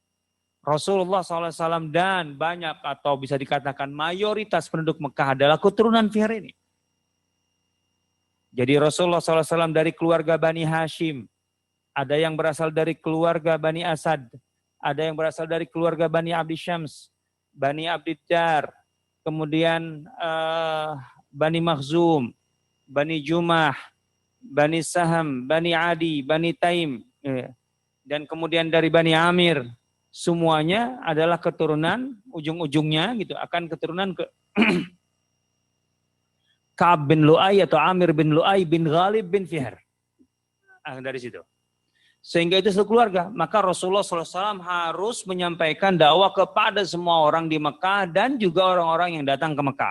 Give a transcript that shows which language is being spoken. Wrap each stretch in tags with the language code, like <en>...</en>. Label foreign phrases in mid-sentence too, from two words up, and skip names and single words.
<id>Rasulullah SAW dan banyak atau bisa dikatakan mayoritas penduduk Mekah adalah keturunan Fihr ini. Jadi Rasulullah SAW dari keluarga Bani Hashim. Ada yang berasal dari keluarga Bani Asad. Ada yang berasal dari keluarga Bani Abdi Syams. Bani Abdiddar. Kemudian Bani Makhzum. Bani Jumah. Bani Saham. Bani Adi. Bani Taim. Dan kemudian dari Bani Amir. Semuanya adalah keturunan ujung-ujungnya gitu. Akan keturunan ke Ka'ab bin Lu'ay atau Amir bin Lu'ay bin Ghalib bin Fihr. Dari situ. Sehingga itu satu keluarga. Maka Rasulullah SAW harus menyampaikan dakwah kepada semua orang di Mekah dan juga orang-orang yang datang ke Mekah.</id>